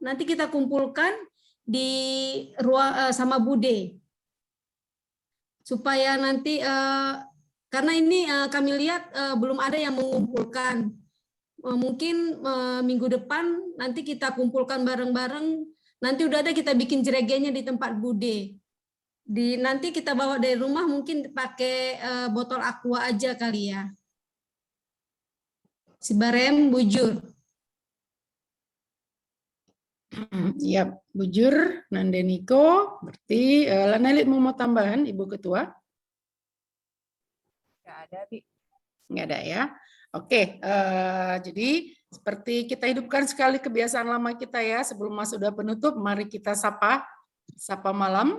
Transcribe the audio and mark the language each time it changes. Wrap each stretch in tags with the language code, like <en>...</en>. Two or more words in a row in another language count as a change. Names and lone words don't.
<id>Nanti kita kumpulkan di ruang sama Bude, supaya nanti karena ini kami lihat belum ada yang mengumpulkan. Mungkin minggu depan nanti kita kumpulkan bareng-bareng. Nanti udah ada kita bikin jeregenya di tempat Bude. Nanti kita bawa dari rumah mungkin pakai botol aqua aja kali ya.</id> <btx>Si Barem bujur. Ya, bujur Nande Niko.</btx> <id>Berarti Lanelit mau tambahan Ibu Ketua? Nggak ada, Bi. Nggak ada ya. Oke, jadi seperti kita hidupkan sekali kebiasaan lama kita ya. Sebelum masuk doa penutup, mari kita sapa malam.</id>